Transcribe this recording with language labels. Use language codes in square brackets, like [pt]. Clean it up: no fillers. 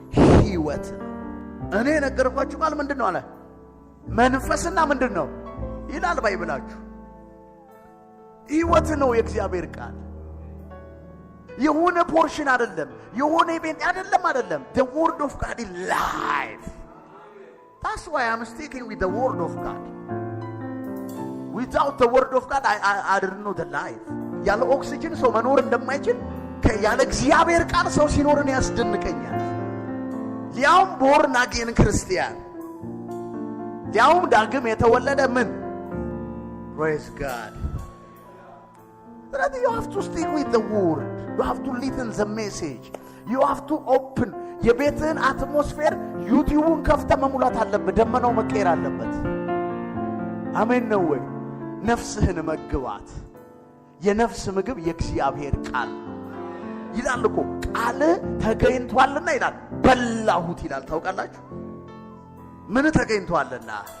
[am] ሕይወት ነው። እኔ ነገርኳችሁ ቃል ምንድነው አለ? መንፈስና ምንድነው ይላል ባይብላችሁ። ሕይወት ነው የእግዚአብሔር ቃል። የሆነ ፖርሽን አይደለም፣ የሆነ ኢቨንት አይደለም። [en] the word of God is life. That's why I'm sticking with the word of God. Without the word of God I don't know the life. [am] ያለ ኦክሲጅን ሰው መኖር እንደማይችል ያለ እግዚአብሔር ቃል ሰው ሲኖርን ያስደንቀኛል። ሊያውም born again ክርስቲያን፣ ሊያውም ዳግም የተወለደ ምን? [en] Praise God. But you have to stick with the word. You have to listen the message. You have to open [am] የቤትህን አትሞስፌር ዩቲዩብን ከፍተህ መሙላት አለበት። ደመናው መቀየር አለበት። አሜን ነው ወይ? ነፍስህን መግባት። የነፍስ ምግብ የእግዚአብሔር ቃል ይላል እኮ። ቃል ተገኝቷልና ይላል በላሁት ይላል። ታውቃላችሁ ምን ተገኝቷልና?